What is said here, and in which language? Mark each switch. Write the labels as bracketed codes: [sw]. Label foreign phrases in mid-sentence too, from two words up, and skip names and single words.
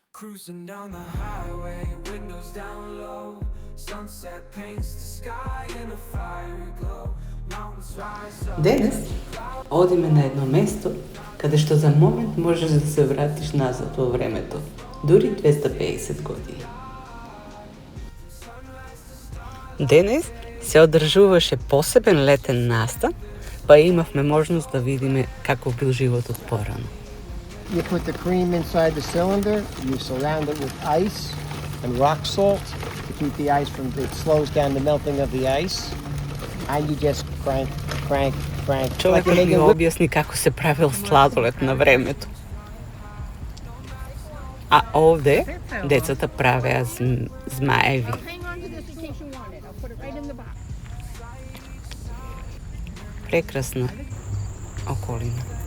[en] Cruising down the highway, windows down low. Sunset paints the sky in a fiery glow. Mountains rise up. [mk] Денес одиме на едно место каде што за момент можеш да се вратиш назад во времето, дури 250 години. Денес се одржуваше посебен летен настан, па имавме можност да видиме како бил животот порано. [en] You put the cream inside the cylinder, you surround it with ice and rock salt to keep the ice from, it slows down the melting of the ice, and you just crank. [mk] Човекот ми објасни како се правил сладолед на времето. А овде децата правеа змаеви. Прекрасна околина.